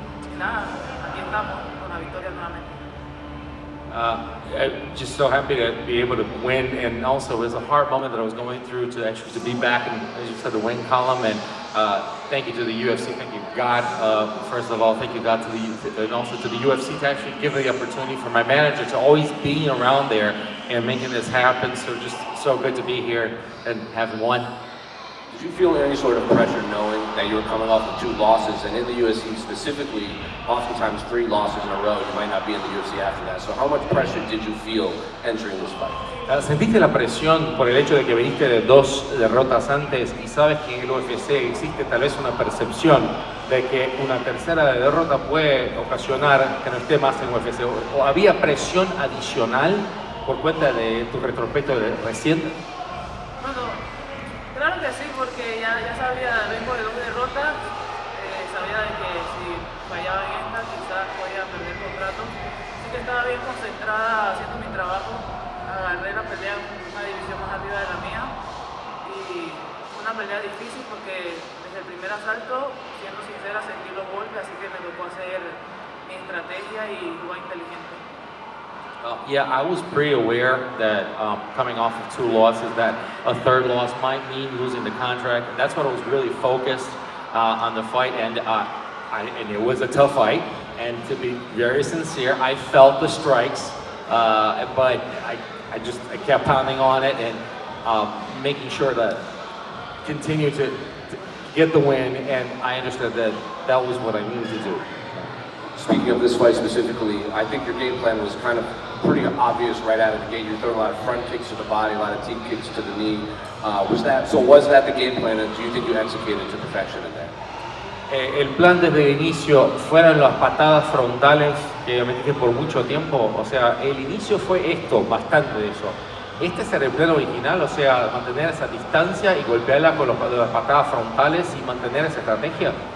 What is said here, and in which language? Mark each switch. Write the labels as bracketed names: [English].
[Spanish] Y nada, aquí estamos con la victoria nuevamente. [English] I'm just so happy to be able to win, and also it was a hard moment that I was going through to actually to be back in, as you said, the win column. And thank you to the UFC, thank you God, first of all, thank you God and also to the UFC to actually give me the opportunity for my manager to always be around there and making this happen. So just so good to be here and having won. Did you feel any sort of pressure knowing that you were coming off of 2 losses, and in the UFC specifically, oftentimes 3 losses in a row, you might not be in the UFC after that. So how much pressure did you feel entering this fight? [Spanish] ¿Sentiste la presión por el hecho de que veniste de 2 derrotas antes y sabes que en el UFC existe tal vez una percepción de que una tercera derrota puede ocasionar que no esté más en UFC? ¿O había presión adicional por cuenta de tu retrospecto reciente? Bueno, claro que sí, porque ya sabía, vengo de 2 derrotas, sabía de que si fallaba en esta quizás podía perder contrato, así que estaba bien concentrada haciendo mi trabajo, agarré la pelea en una división más arriba de la mía y fue una pelea difícil porque desde el primer asalto, siendo sincera, sentí los golpes, así que me tocó hacer mi estrategia y jugar inteligente. [English] Yeah, I was pretty aware that coming off of 2 losses, that a 3rd loss might mean losing the contract. And that's what I was really focused on the fight, and it was a tough fight. And to be very sincere, I felt the strikes, but I kept pounding on it and making sure that continue to get the win. And I understood that that was what I needed to do. Speaking of this fight specifically, I think your game plan was kind of pretty obvious right out of the gate. You're throwing a lot of front kicks to the body, a lot of teep kicks to the knee. Was that the game plan, and do you think you executed to perfection in that? [Spanish] El plan desde el inicio fueron las patadas frontales que me dije por mucho tiempo. O sea, el inicio fue esto, bastante de eso. ¿Este es el plan original? O sea, mantener esa distancia y golpearla con las patadas frontales y mantener esa estrategia.